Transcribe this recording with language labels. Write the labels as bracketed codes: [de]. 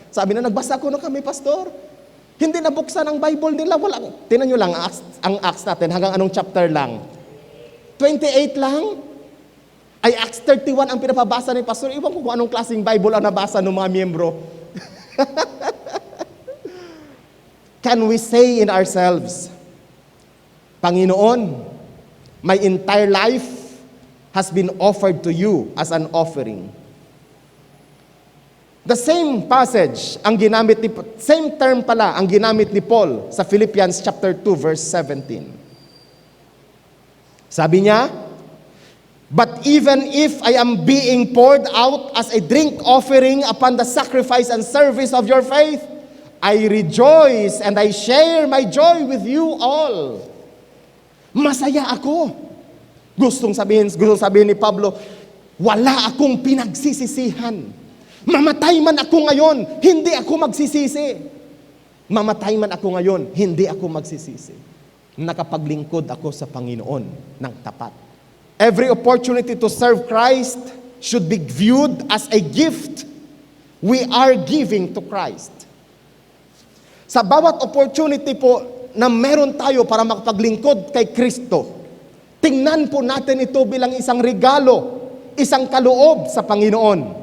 [tl] Sabi na, nagbasa ko na kami, pastor. Hindi nabuksan ang Bible nila. Walang. Tingnan nyo lang ang Acts natin. Hanggang anong chapter lang? 28 lang? Ay, Acts 31 ang pinapabasa ni pastor. Iwan ko kung anong klaseng Bible ang nabasa ng mga miyembro. [en] Can we say in ourselves, Panginoon, my entire life has been offered to you as an offering. The same passage, same term [tl] pala ang ginamit ni Paul sa Philippians chapter 2 verse 17. Sabi niya, [en] but even if I am being poured out as a drink offering upon the sacrifice and service of your faith, I rejoice and I share my joy with you all. [tl] Masaya ako. Gustong sabihin ni Pablo, wala akong pinagsisisihan. Mamatay man ako ngayon, hindi ako magsisisi. Mamatay man ako ngayon, hindi ako magsisisi. Nakapaglingkod ako sa Panginoon ng tapat. [en] Every opportunity to serve Christ should be viewed as a gift we are giving to Christ. [tl] Sa bawat opportunity po na meron tayo para makapaglingkod kay Kristo, tingnan po natin ito bilang isang regalo, isang kaloob sa Panginoon.